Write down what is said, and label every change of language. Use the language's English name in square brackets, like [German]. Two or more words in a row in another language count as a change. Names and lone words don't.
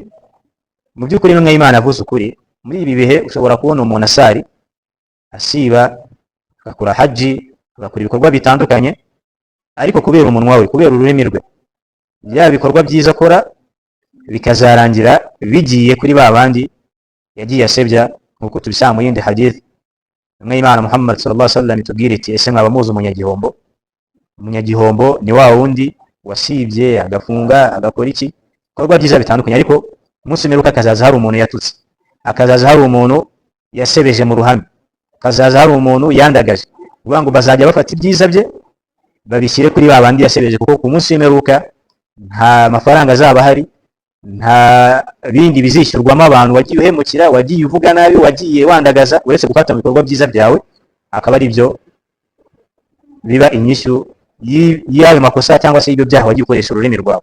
[Kinyarwanda] Mu by'ukuri intumwa y'Imana avuze ukuri. Muri ibi bihe ushobora kubona umuntu asari, asiba, agakora haji, agakora ibikorwa bitandukanye, ariko kubera umunwa we, kubera ururimi rwe, bya bikorwa byiza akora bikazarangira bigiye kuri ba bandi yagiye asebya, nkuko tubisanga mu yindi hadith. Intumwa y'Imana Muhammad [Arabic] صلى الله عليه وسلم [Kinyarwanda] itubwira iti, ese mwaba muzi umunyagihombo? Umunyagihombo ni wa wundi wasibye agafunga agakora iki ibikorwa byiza bitandukanye, ariko umunsi w'imperuka akazaza hari umuntu yatutse, akazaza hari umuntu yasebeje mu ruhame, akazaza hari umuntu yandagaje, kuvuga ngo bazajya bafata ibyiza bye babishyire kuri ba bandi yasebeje, kuko ku munsi w'imperuka nta mafaranga azaba ahari, nta bindi bizishyurwamo abantu wagiye uhemukira, wagiye uvuga nabi, wagiye wandagaza, uretse gufata mu bikorwa byiza byawe, akaba ari byo biba inyishyu y'ayo makosa cyangwa se y'ibyo byaha wagiye ukoresha ururimi rwawe.